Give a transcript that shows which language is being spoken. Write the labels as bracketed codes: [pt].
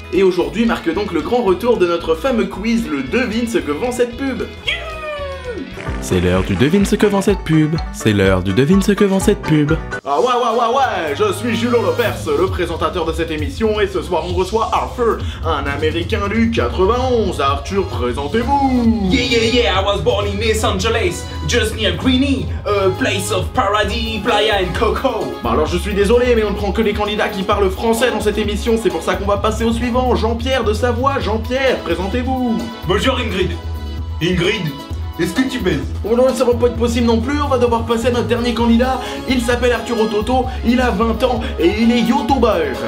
[fr] Et aujourd'hui marque donc le grand retour de notre fameux quiz, le devine ce que vend cette pub. C'est l'heure du devine ce que vend cette pub. C'est l'heure du devine ce que vend cette pub. Ah ouais, je suis Julot Lepers, le présentateur de cette émission, et ce soir on reçoit Arthur, un américain du 91. Arthur, présentez-vous. [en] Yeah, I was born in Los Angeles, just near Greenie, a place of paradis, playa and coco. [fr] Bah alors je suis désolé, mais on ne prend que les candidats qui parlent français dans cette émission, c'est pour ça qu'on va passer au suivant. Jean-Pierre de Savoie, Jean-Pierre, présentez-vous. Bonjour Ingrid. Ingrid, est-ce que tu baises? Oh non, ça va pas être possible non plus, on va devoir passer à notre dernier candidat. Il s'appelle Arturo Toto, il a 20 ans et il est youtubeur.